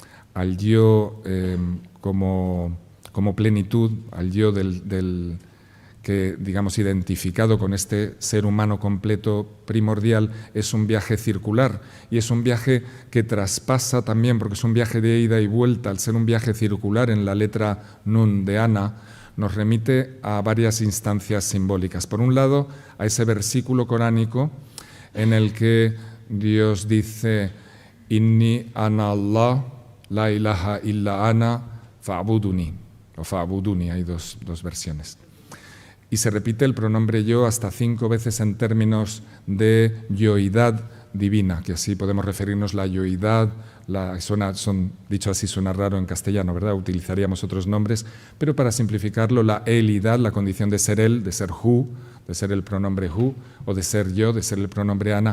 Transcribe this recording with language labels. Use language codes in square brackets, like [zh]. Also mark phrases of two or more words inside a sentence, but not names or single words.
[es] yo como plenitud, al yo que, digamos, identificado con este ser humano completo primordial, es un viaje circular y es un viaje que traspasa también, porque es un viaje de ida y vuelta, al ser un viaje circular en la letra Nun de Ana, nos remite a varias instancias simbólicas. Por un lado, a ese versículo coránico en el que Dios dice [ar] إني أنا الله لا إله إلا أنا فاعبدوني, [es] o fa'buduni, hay dos versiones. Y se repite el pronombre yo hasta 5 veces en términos de yoidad divina, que así podemos referirnos la yoidad, dicho así suena raro en castellano, ¿verdad? Utilizaríamos otros nombres, pero para simplificarlo, la elidad, la condición de ser él, de ser hu, de ser el pronombre hu, o de ser yo, de ser el pronombre ana.